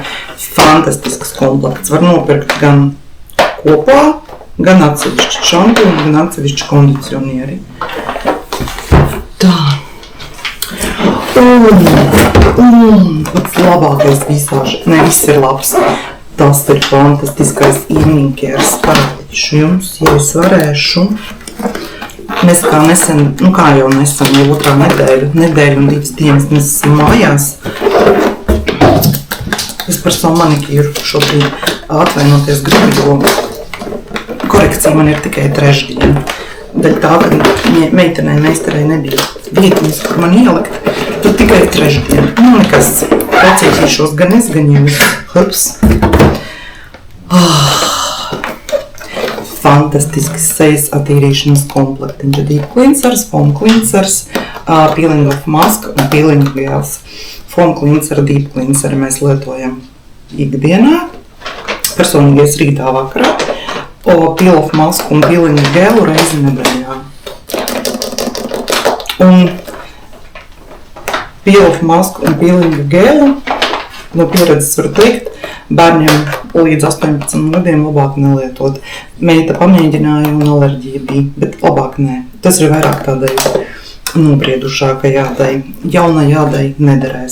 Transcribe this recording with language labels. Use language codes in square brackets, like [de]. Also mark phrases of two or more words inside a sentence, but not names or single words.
[lv] Fantastisks komplekts. Var nopirkt gan kopā, gan atsevišķi šampuni, gan atsevišķi kondicionieri. Tā. Un pats labākais visāži. Ne, viss ir labs. Tas ir fantastiskais [en] evening cares. [lv] Parādīšu jums, ja es varēšu. Mēs kā nesen, kā jau nesen, jau 2. nedēļu un 2 dienas mēs esam mājās. Es par savu manikīru šobrīd atvainoties gribu, jo korekcija man ir tikai 3. diena. Daļ tā, ka meitenei meistarei nebija vietiņas, kur man ielikt, tad tikai 3. diena. Nekas, pacietīšos gan es, gan jūs. Hurps. Fantastisks sejas attīrīšanas komplektiņš. [en] Deep cleansers, foam cleansers, peeling off mask un peeling gels. Foam cleanser, deep cleanser [lv] mēs lietojam ikdienā. Personīgais rītā vakarā. [en] Peel off mask [lv] un peeling gelu reizi nedēļā. Un [en] peel off mask [lv] un peeling gelu no pieredzes var teikt, bērniem līdz 18 gadiem labāk nelietot. Meita pamēģināja un alerģija bija, bet labāk nē. Tas ir vairāk tādai nobriedušākai jādai. Jaunai jādai nederēs.